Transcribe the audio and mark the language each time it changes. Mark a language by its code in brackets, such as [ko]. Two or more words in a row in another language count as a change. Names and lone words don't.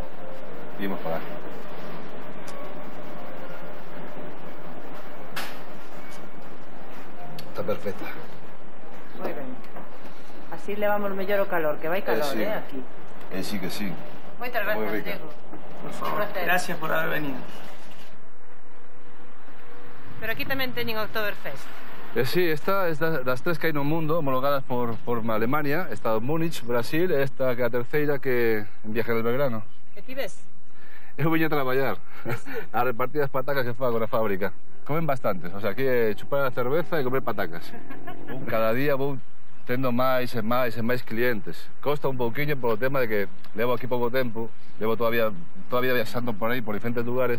[es] Y vamos a probar. Está perfecta. Muy bien. [gl] Así le vamos mellor o calor, que vai calor, sí. Aquí. Sí que sí. [es] Muchas gracias, Diego. Por favor, gracias por haber venido. [gl] Pero aquí tamén teñen Oktoberfest. Sí, esta es das tres que hai no mundo, homologadas por Alemania. Está Múnich, Brasil, esta que é a terceira que en Viaje del Belgrano. Que ti ves? Eu viño a traballar, a repartir as patacas que fago na fábrica. Comen bastantes, [es] o sea, [gl] aquí é chupar a cerveza e comer patacas. Cada día vou tendo máis e máis clientes. Costa un pouquiño polo tema de que levo aquí pouco tempo, levo todavía viaxando por aí, por diferentes lugares.